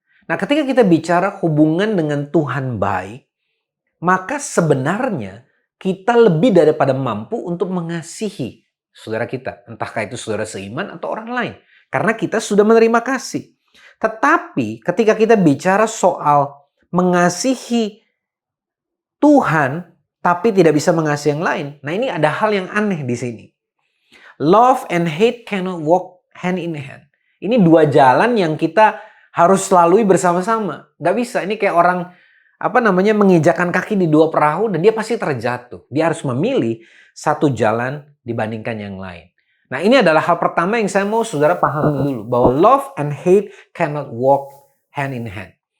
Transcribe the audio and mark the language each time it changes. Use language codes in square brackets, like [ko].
[id] Nah, ketika kita bicara hubungan dengan Tuhan baik, maka sebenarnya kita lebih daripada mampu untuk mengasihi saudara kita. Entahkah itu saudara seiman atau orang lain. Karena kita sudah menerima kasih. Tetapi ketika kita bicara soal mengasihi Tuhan, tapi tidak bisa mengasihi yang lain. Nah, ini ada hal yang aneh di sini. [en] Love and hate cannot walk hand in hand. [id] Ini dua jalan yang kita harus lalui bersama-sama. Gak bisa, ini kayak orang menginjakan kaki di dua perahu dan dia pasti terjatuh. Dia harus memilih satu jalan dibandingkan yang lain. Nah, ini adalah hal pertama yang saya mau saudara pahami dulu. Bahwa [en] love and hate cannot walk hand in hand.